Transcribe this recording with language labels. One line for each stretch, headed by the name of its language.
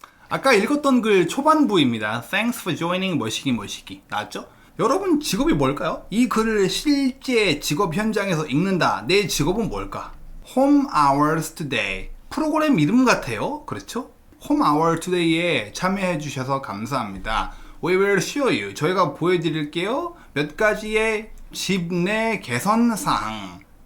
Korean: 아까 읽었던 글 초반부입니다.
English: Thanks for joining
Korean: 뭐시기 나왔죠? 여러분 직업이 뭘까요? 이 글을 실제 직업 현장에서 읽는다. 내 직업은 뭘까? Home Hours Today 프로그램 이름 같아요. 그렇죠? Home Hour Today에 참여해 주셔서 감사합니다.
English: We will show you.
Korean: 저희가 보여드릴게요. 몇 가지의 집 내 개선 사항.